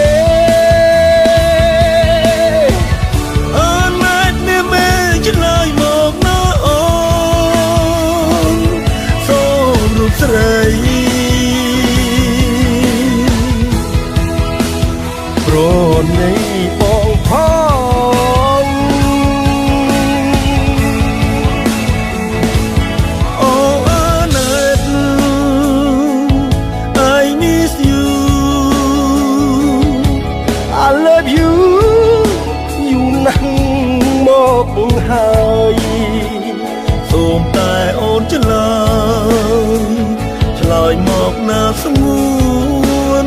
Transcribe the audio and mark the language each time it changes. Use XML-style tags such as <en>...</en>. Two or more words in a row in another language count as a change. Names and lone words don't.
<km>អូនមិនមេឆ្លើយមកណាអូនសូមរូបស្រី ព្រោះនៃបងផង អូអើណែត</km> <en>I miss you I love you</en> <km>យូរណាស់មកហើយ សូមតែអូនឆ្លើយមកណាស្ងួន</km>